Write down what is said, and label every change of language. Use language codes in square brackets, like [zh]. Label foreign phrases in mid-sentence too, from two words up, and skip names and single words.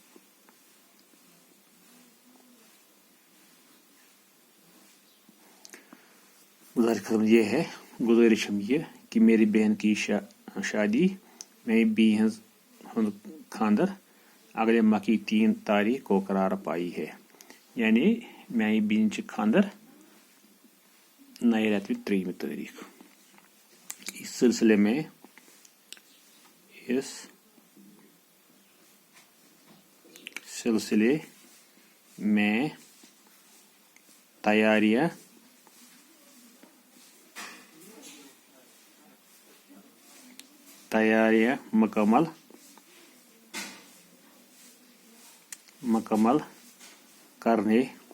[ur] گزارش ہم یہ کہ میری بہن کی شادی [ks] میری بی ہند خاندر [ur] اگلے ماہ کی 3 تاریخ کو قرار پائی ہے. [ks] یعنی میانہِ بیٚنہِ چھِ خاندر نئے رٮ۪تہٕ وِ 3 تاریخ. [ur] اس سلسلے میں تیاریاں مکمل کرنے